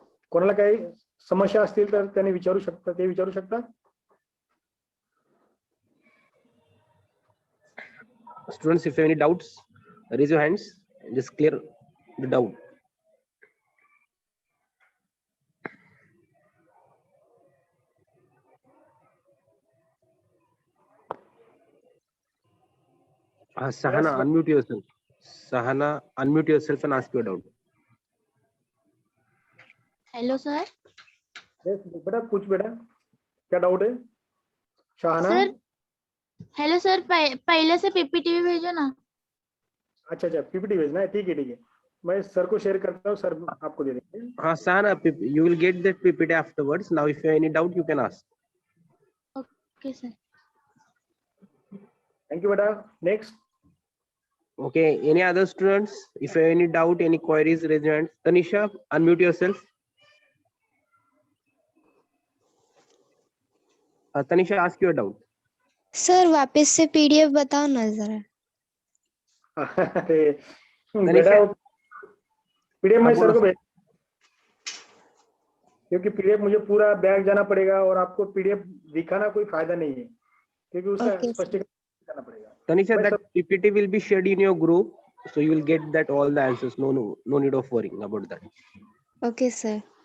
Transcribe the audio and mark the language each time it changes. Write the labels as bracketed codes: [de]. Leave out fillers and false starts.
[mr] कोणाला काही समस्या असतील तर त्यांनी विचारू शकता. [en] Students, if you have any doubts, raise your hands and just clear the doubt. Sahana, Yes, unmute yourself. Sahana, unmute yourself and ask your doubt. Hello sir. [hi] बेटा पूछ बेटा, क्या डाउट है? शाहना. सर हेलो सर, पहले से PPT भी भेजो ना. अच्छा, पीपीटी भेजना है. ठीक है, मैं सर को शेयर करता हूँ, सर आपको दे देंगे. [en] हाँ Sahana, you will get that PPT afterwards. Now if you have any doubt, you can ask. Okay sir. Thank you बेटा. Next. Okay, any other students? If you have any doubt, any queries, raise your hand. Tanisha, unmute yourself. Tanisha, ask your doubt. [hi] Sir वापस से PDF बताओ ना जरा. अरे बेटा, PDF मैं sir को भेज, क्योंकि पीडीएफ मुझे पूरा बैग जाना पड़ेगा और आपको पीडीएफ दिखाना कोई फायदा नहीं है, क्योंकि उसका स्पष्टीकरण करना पड़ेगा. [en] Tanisha, that PPT will be shared in your group, so you will get that all the answers. No need of worrying about that. Okay sir.